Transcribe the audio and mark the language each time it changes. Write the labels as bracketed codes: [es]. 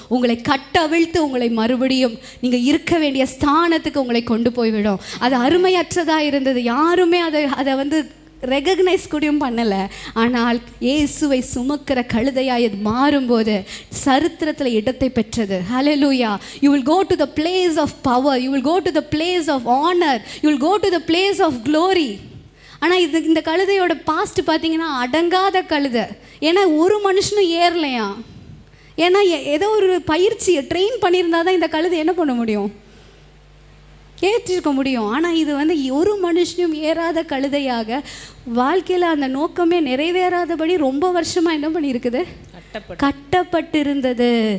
[ta] உங்களை கட்டவிழ்த்து உங்களை மறுபடியும் நீங்க இருக்க வேண்டிய ஸ்தானத்துக்கு உங்களை கொண்டு போய்விடும். அது அருமையற்றதா இருந்தது. யாருமே அதை வந்து ரெகக்னைஸ் கூடயும் பண்ணலை. ஆனால் இயேசுவை சுமக்கிற கழுதையாய் அது மாறும்போது சரித்திரத்தில் இடத்தை பெற்றது. ஹalleluya. [en] You will go to the place of power, you will go to the place of honor, you will go to the place of glory. [ta] ஆனால் இந்த கழுதையோட பாஸ்ட் பார்த்தீங்கன்னா அடங்காத கழுதை. ஏன்னா ஒரு மனுஷனும் ஏறலையா? ஏன்னா ஏதோ ஒரு பயிற்சியை ட்ரெயின் பண்ணியிருந்தா தான் இந்த கழுதை என்ன பண்ண முடியும்? ஏற்றிருக்க முடியும். ஆனால் இது வந்து ஒரு மனுஷனும் ஏறாத கழுதையாக வாழ்க்கையில் அந்த நோக்கமே நிறைவேறாதபடி ரொம்ப வருஷமாக என்ன பண்ணியிருக்குது? கட்டப்பட்டிருந்தது.